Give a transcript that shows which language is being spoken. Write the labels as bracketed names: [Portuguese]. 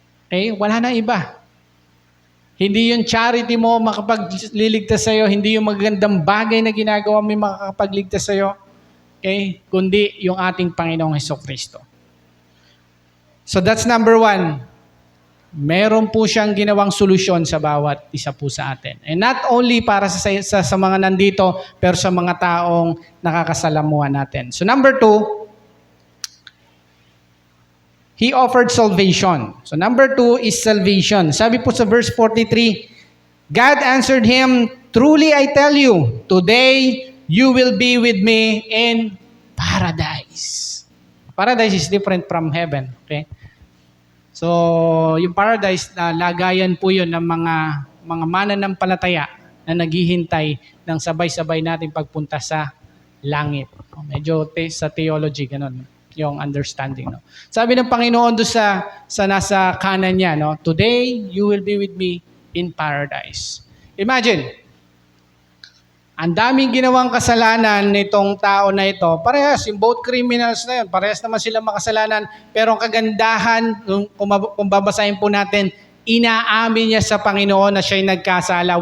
[Filipino] Okay? Wala na iba. Hindi yung charity mo makapagliligtas sa'yo, hindi yung magandang bagay na ginagawa mo makakapagligtas sa'yo, okay? Kundi yung ating Panginoong Hesukristo. [English] So that's number 1. [Filipino] Meron po siyang ginawang solusyon sa bawat isa po sa atin. [English] And not only [Filipino] para sa mga nandito, pero sa mga taong nakakasalamuhan natin. [English] So number 2, He offered salvation. So number 2 is salvation. [Filipino] Sabi po sa verse 43, [English] God answered him, truly I tell you, today you will be with me in paradise. Paradise is different from heaven. Okay? [Filipino] So yung paradise, lagayan po yun ng mga mananampalataya na naghihintay ng sabay-sabay nating pagpunta sa langit. Medyo sa theology, ganun yung understanding. No? Sabi ng Panginoon doon sa nasa kanan niya, no? [English] Today, you will be with me in paradise. [Filipino] Imagine, ang daming ginawang kasalanan nitong tao na ito. Parehas, yung both criminals na yun, parehas naman sila makasalanan. Pero ang kagandahan, kung babasahin po natin, inaamin niya sa Panginoon na siya'y nagkasala.